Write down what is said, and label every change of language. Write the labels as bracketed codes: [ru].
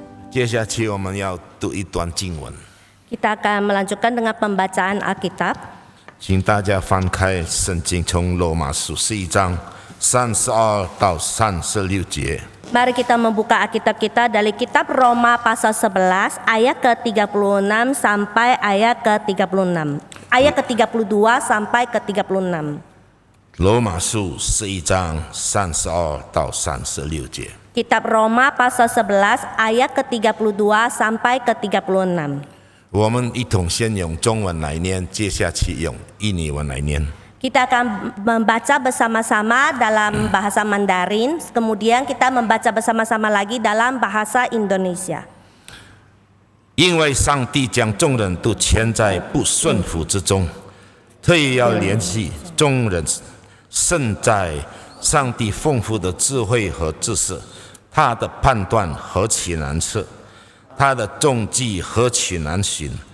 [zh] 接下去我们要读一段经文， [id] Kita akan melanjutkan dengan pembacaan Alkitab. [zh] 请大家翻开圣经，从罗马书11章32到36节。 [id] Mari kita membuka Alkitab kita dari kitab Roma pasal 11 ayat ke-36 sampai ayat ke-36. Ayat ke-32 sampai ke-36. [zh] 罗马书11章32到36节。 [id] Kitab Roma pasal 11 ayat ke-32 sampai ke-36. [zh] 我们一同先用中文来念，接下去用印尼文来念。 [id] Kita akan membaca bersama-sama dalam bahasa Mandarin, kemudian kita membaca bersama-sama lagi dalam bahasa Indonesia. [zh] 因为上帝将众人都牵在不顺服之中，特意要联系众人胜在上帝丰富的智慧和知识，他的判断何其难测，他的踪迹何其难寻。